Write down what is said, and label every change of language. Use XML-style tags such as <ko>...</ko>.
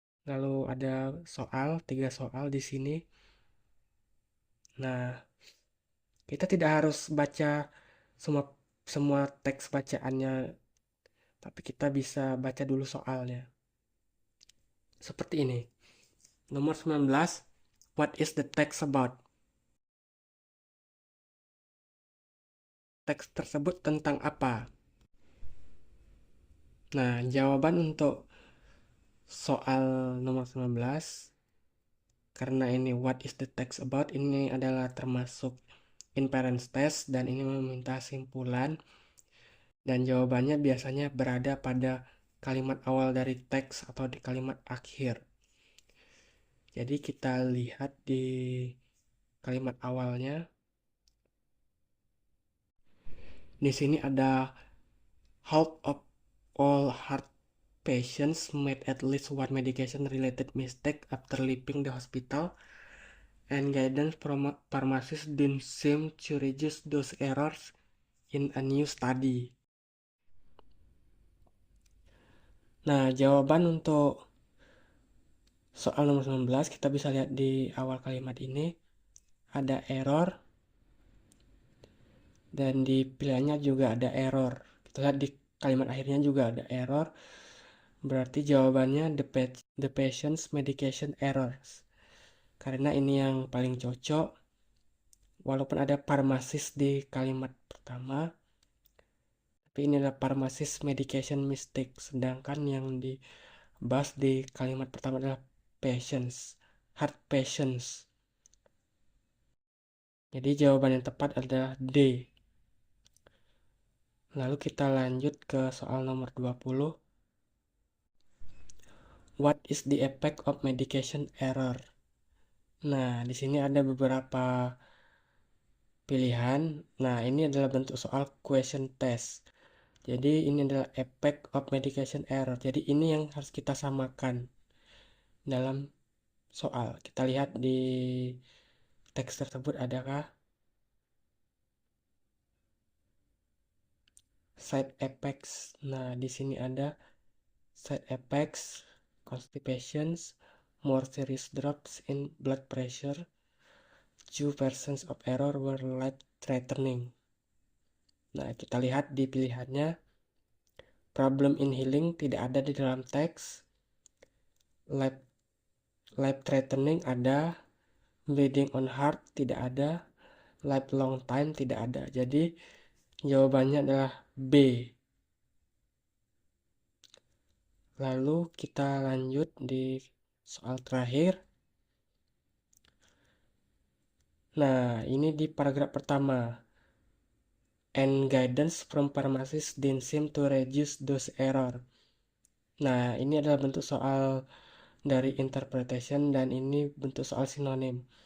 <id>Lalu ada soal, 3 soal di sini. Nah, kita tidak harus baca semua semua teks bacaannya, tapi kita bisa baca dulu soalnya. Seperti ini.</id> <en>Nomor 19, what is the text about?</en> <id>Teks tersebut tentang apa? Nah, jawaban untuk soal nomor 19, karena ini</id> <en>what is the text about,</en> <id>ini adalah termasuk inference test dan ini meminta simpulan dan jawabannya biasanya berada pada kalimat awal dari teks atau di kalimat akhir. Jadi kita lihat di kalimat awalnya.</id> <en>Di sini ada half of all heart patients made at least one medication related mistake after leaving the hospital, and guidance from pharmacists didn't seem to reduce those errors in a new study.</en> <id>Nah, jawaban untuk soal nomor 19 kita bisa lihat di awal kalimat ini ada error dan di pilihannya juga ada error. Kita lihat di kalimat akhirnya juga ada error. Berarti jawabannya</id> <en>the patient's medication errors.</en> <id>Karena ini yang paling cocok. Walaupun ada pharmacist di kalimat pertama, tapi ini adalah pharmacist medication mistake. Sedangkan yang dibahas di kalimat pertama adalah patients, heart patients. Jadi jawaban yang tepat adalah D. Lalu kita lanjut ke soal nomor 20.</id> <en>What is the effect of medication error?</en> <id>Nah, di sini ada beberapa pilihan. Nah, ini adalah bentuk soal question test. Jadi ini adalah</id> <en>effect of medication error.</en> <id>Jadi ini yang harus kita samakan dalam soal. Kita lihat di teks tersebut adakah side effects. Nah, di sini ada</id> <en>side effects, constipations, more serious drops in blood pressure, 2% of error were life threatening.</en> <id>Nah, kita lihat di pilihannya. Problem in healing tidak ada di dalam teks. Life threatening ada. Bleeding on heart tidak ada. Life long time tidak ada. Jadi jawabannya adalah B. Lalu kita lanjut di soal terakhir. Nah, ini di paragraf pertama.</id> <en>And guidance from pharmacists didn't seem to reduce those error.</en> <id>Nah, ini adalah bentuk soal dari interpretation dan ini bentuk soal sinonim.</id>